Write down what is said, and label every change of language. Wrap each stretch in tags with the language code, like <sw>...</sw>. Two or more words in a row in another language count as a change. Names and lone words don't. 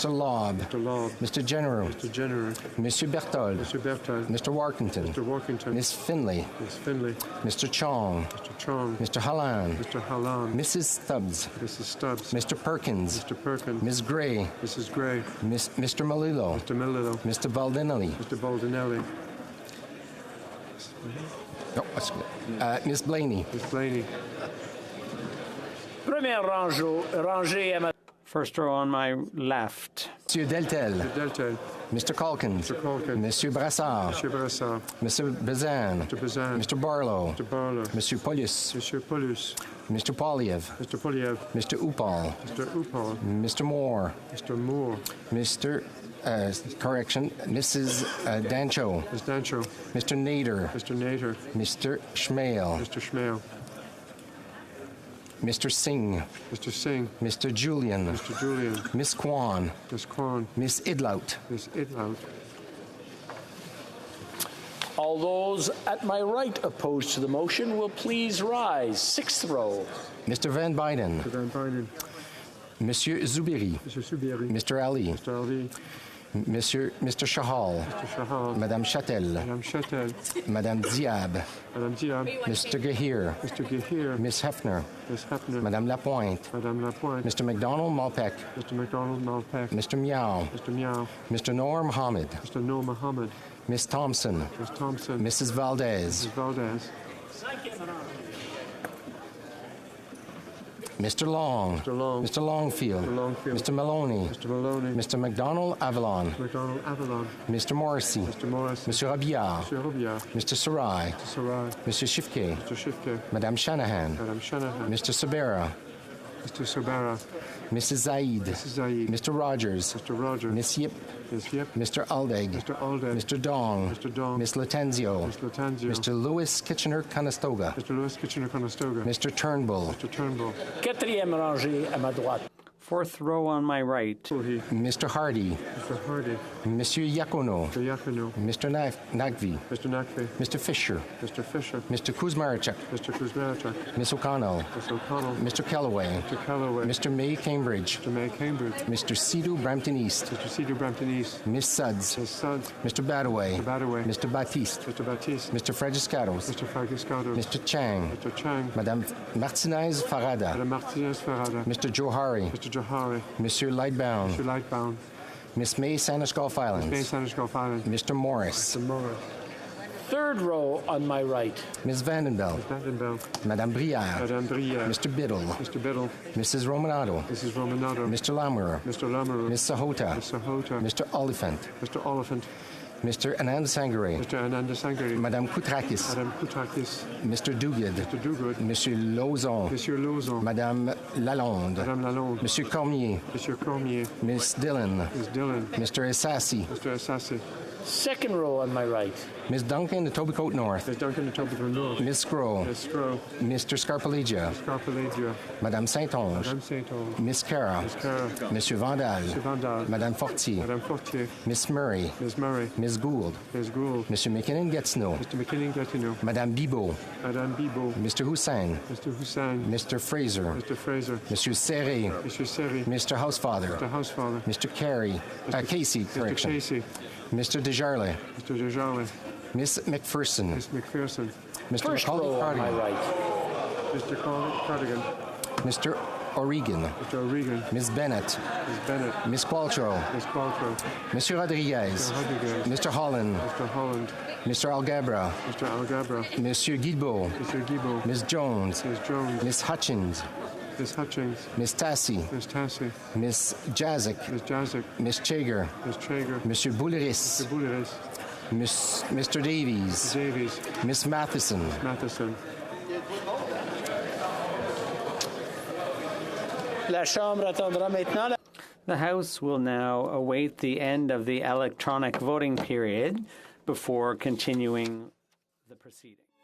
<en>Mr. Lobb. Mr. Lobb. Mr. General. Mr. General. Monsieur Berthold. Mr. Berthold. Mr. Warkington. Mr. Warkington. Miss Finley. Miss Finley. Mr. Chong. Mr. Chong. Mr. Hallan. Mr. Hallan. Mrs. Stubbs. Mrs. Stubbs. Mr. Perkins. Mr. Perkins. Ms. Gray. Mrs. Gray. Mr. Malillo. Mr. Melillo. Mr. Baldinelli. Mr. Baldinelli. Oh, that's good. Miss Blaney. Miss Blaney.</en> <fr>Première rangée à ma...</fr> <en>First row on my left. Monsieur Deltel. Deltel. Mr. Calkins. Mr. Calkins. Monsieur Brassard. Monsieur Brassard. Mr. Bazan. Mr. Bazan. Mr. Barlow. Mr. Barlow. Monsieur Paulus. Monsieur Paulus. Mr. Polyev. Mr. Polyev. Mr. Upal. Mr. Upal. Mr. Moore. Mr. Moore. Mr. Mrs. Dancho. Ms. Dancho. Mr. Nader. Mr. Nader. Mr. Schmale. Mr. Schmale. Mr. Singh. Mr. Singh. Mr. Julian. Mr. Julian. Miss Kwan. Miss Kwan. Miss Idlout. Miss Idlout. All those at my right opposed to the motion will please rise. Sixth row. Mr. Van Buyden. Mr. Van Buyden. Monsieur Zubiri. Mr. Subiri. Mr. Ali. Mr. Ali. Mr. Shahal. Mr. Shahal. Madame Chatel. Madame Chatel. Madame Diab. Madame Diab. Mr. Gahir. Mr. Gahir. Miss Hefner. Miss Hefner. Madame Lapointe. Madame Lapointe. Mr. McDonald Malpeck. Mr. McDonald Malpeck. Mr. Meow. Mr. Meow. Mr. Noor Mohammed. Mr. Noor Mohammed. Miss Thompson. Miss Thompson. Mrs. Valdez. Mrs. Valdez. Mr. Long. Mr. Long. Mr. Longfield. Mr. Longfield. Mr. Maloney. Mr. Maloney. Mr. McDonald Avalon. Mr. McDonald Avalon. Mr. Morrissey. Mr. Morrissey. Monsieur Robillard. Mr. Robillard. Mr. Sarai. Mr. Sarai. Mr. Shifke. Mr. Shifke. Madame Shanahan. Madame Shanahan. Mr. Sabera. Mr. Sobara. Mrs. Zaid. Mrs. Zaid. Mr. Rogers. Mr. Rogers. Miss Yip. Miss Yip. Mr. Aldeg. Mr. Aldeg. Mr. Dong. Mr. Dong. Miss Latenzio. Miss Latenzio. Mr. Lewis Kitchener-Conestoga. Mr. Lewis Kitchener-Conestoga. Mr. Turnbull. Mr. Turnbull.</en> <fr>Quatrième rangée à ma droite.</fr> <en>Fourth row on my right. Mr. Hardy. Mr. Hardy. Monsieur Yakono. Mr. Yakono. Mr. Nagvi. Mr. Nakvi. Mr. Fisher. Mr. Fisher. Mr. Kuzmarchuk. Mr. Kuzmarchuk. Miss O'Connell. Miss O'Connell. Mr. Kellaway. Mr. Calloway. Mr. May Cambridge. Mr. May Cambridge. Mr. Sidhu Brampton East. Mr. Cedar Brampton East. Miss Suds. Miss Suds. Mr. Badaway. Mr. Badaway. Mr. Baptiste. Mr. Baptiste. Mr. Frediscatos. Mr. Fagiscados. Mr. Chang. Mr. Chang. Madame Martinez Farada. Madame Martinez Farada. Mr. Johari. Mr. Johari. Monsieur Lightbound. Mr. Lightbound. Miss May Sandwich Gulf Islands. Miss May Sandwich Gulf Islands. Mr. Morris. Mr. Morris. Third row on my right. Ms. Vandenbelt. Miss Vandenbelt. Madame Brière. Madame Brière. Mr. Biddle. Mr. Biddle. Mrs. Romanato. Mrs. Romanato. Mr. Lamour. Mr. Lamour. Miss Sahota. Miss Sahota. Mr. Oliphant. Mr. Oliphant. Mr. Anand Sangare. Mr. Ananda Sangari. Madame Koutrakis. Madame Koutrakis. Mr. Duguid. Mr. Duguid. Monsieur Lauzon. Monsieur Lauzon. Madame Lalonde. Madame Lalonde. Monsieur Cormier. Monsieur Cormier. Miss Dillon. Miss Dillon. Mr. Assassi. Mr. Assassi. Second row on my right. Miss Duncan, the Tobycoat North. Miss Duncan, the Tobycoat North. Miss Scrow. Miss Scrow. Mr. Scarpalegia. Scarpalegia. Madame Saint-Onge. Madame Saint-Onge. Miss Cara. Miss Cara. Monsieur Vandal. Monsieur Vandal. Madame Fortier. Madame Fortier. Miss Murray. Miss Murray. Miss Gould. Miss Gould. Monsieur McKinnon-Gatineau. Mr. McKinnon-Gatineau. Madame Bibot. Madame Bibot. Mr. Hussein. Mr. Hussein. Mr. Fraser. Mr. Fraser. Monsieur Serré. Mr. Serry. Mr. Housefather. Mr. Housefather. Mr. Carey. Casey, correction. Mr. Casey. Mr. Desjarlais. Mr. Desjarlais. Miss McPherson. Miss McPherson. Mr. First Macaulay row on my Cardigan. right. Mr. Cardigan. Mr. O'Regan. Mr. O'Regan. Miss Bennett. Miss Bennett. Miss Qualtrough. Miss Qualtrough. Monsieur Rodriguez. Mr. Rodriguez. Mr. Holland. Mr. Holland. Mr. Algabra. Mr. Algabra. Monsieur Guilbeault. Mr. Guilbeault. Miss Jones. Miss Jones. Miss Hutchins. Miss Hutchings. Miss Tassi. Miss Tassi. Miss Jazik. Miss Jazik. Miss Chager. Miss Traeger. Monsieur Bouleris. Mr. Bouleris. Mr. Davies. Davies. Miss Matheson. Matheson.</en> <fr>La Chambre attendra maintenant.</fr> <en>The House will now await the end of the electronic voting period before continuing the proceeding.</en>